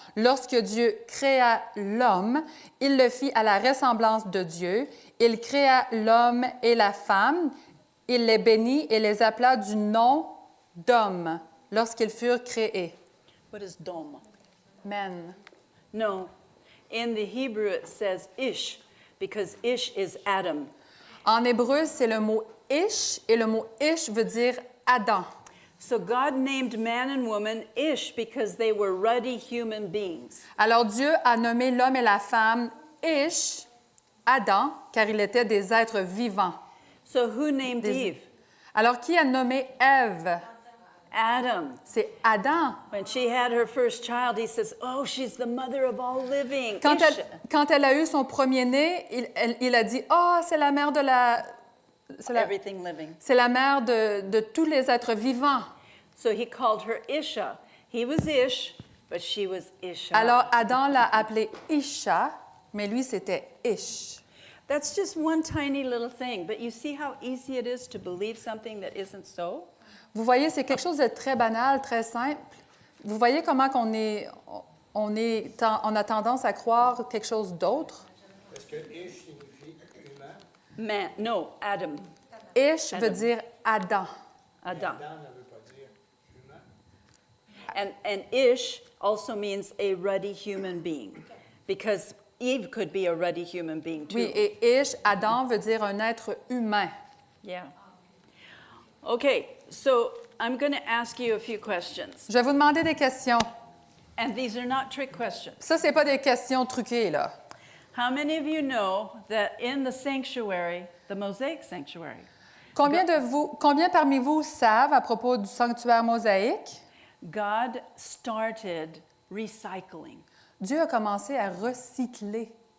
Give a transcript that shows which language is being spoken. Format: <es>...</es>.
<fr>Lorsque Dieu créa l'homme, il le fit à la ressemblance de Dieu. Il créa l'homme et la femme. Il les bénit et les appela du nom d'homme lorsqu'ils furent créés. »</fr> <en>What is dom? Amen. No. In the Hebrew it says ish, because ish is Adam.</en> <fr>En hébreu, c'est le mot « ish » et le mot « ish » veut dire « Adam ».</fr> <en>So God named man and woman Ish because they were ruddy human beings.</en> <fr>Alors Dieu a nommé l'homme et la femme Ish, Adam, car ils étaient des êtres vivants.</fr> <en>So who named Eve?</en> <fr>Alors qui a nommé Ève?</fr> <en>Adam.</en> <fr>C'est Adam.</fr> <en>When she had her first child, he says, "Oh, she's the mother of all living."</en> <fr>Quand</fr> <en>Ish.</en> <fr>quand elle a eu son premier-né, il a dit « Oh, c'est la mère de la...</fr> <en>Everything living.</en> <fr>C'est la mère de tous les êtres vivants. »</fr> <en>So he called her Isha. He was Ish, but she was Isha.</en> <fr>Alors Adam l'a appelée Isha, mais lui c'était Ish.</fr> <en>That's just one tiny little thing, but you see how easy it is to believe something that isn't so?</en> <fr>Vous voyez, c'est quelque chose de très banal, très simple. Vous voyez comment on a tendance à croire quelque chose d'autre? Est-ce que Ish signifie humain?</fr> <en>Man, no, Adam.</en> <fr>Ish Adam. veut dire Adam. Adam. Adam ne veut pas dire humain.</fr> <en>And Ish also means a ruddy human being, because Eve could be a ruddy human being too.</en> <fr>Oui, et Ish, Adam veut dire un être humain.</fr> <en>Yeah. Okay, so I'm going to ask you a few questions.</en> <fr>Je vais vous demander des questions.</fr> <en>And these are not trick questions.</en> <fr>Ça, c'est pas des questions truquées, là.</fr> <en>How many of you know that in the sanctuary, the Mosaic sanctuary,</en> <fr>Combien parmi vous savent à propos du sanctuaire mosaïque?</fr> <en>God started recycling?</en> <fr>Dieu a commencé à recycler.</fr>